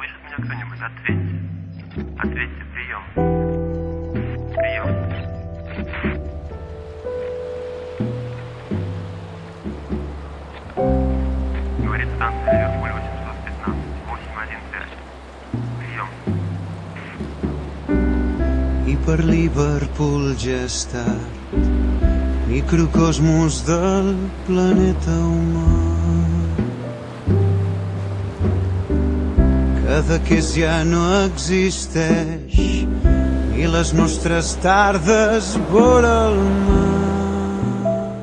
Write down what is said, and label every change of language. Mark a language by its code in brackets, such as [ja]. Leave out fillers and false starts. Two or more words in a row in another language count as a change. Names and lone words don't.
[ru] меня кто-нибудь? Ответьте. Ответьте, прием. Прием. Говорит станция Ливерпуль 815 815. Прием. [ca] I per Liverpool ja és tard, microcosmos del planeta humà. Cadaqués ja no existeix i les nostres tardes vora el mar.